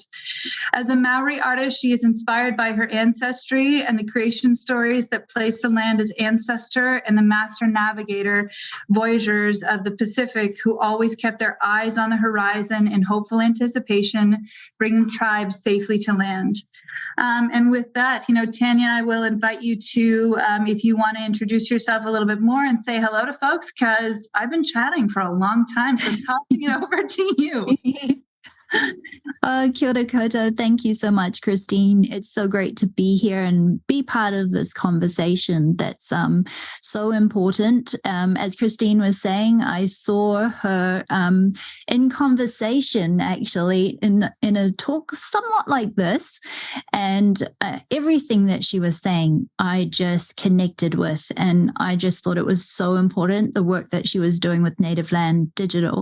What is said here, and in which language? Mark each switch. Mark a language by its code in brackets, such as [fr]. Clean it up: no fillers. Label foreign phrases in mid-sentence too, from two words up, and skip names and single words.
[en] As a Maori artist, she is inspired by her ancestry and the creation stories that place the land as ancestor and the Master Navigator, voyagers of the Pacific who always kept their eyes on the horizon in hopeful anticipation, bringing tribes safely to land. And with that, Tanya, I will invite you to, if you want to introduce yourself a little bit more and say hello to folks, because I've been chatting for a long time, so tossing it over to you. [mi] Kia ora koutou. [en] Thank you so much, Christine. It's so great to be here and be part of this conversation that's so important. As Christine was saying, I saw her in conversation, actually, in a talk somewhat like this, and everything that she was saying, I just connected with, and I just thought it was so important, the work that she was doing with Native Land Digital.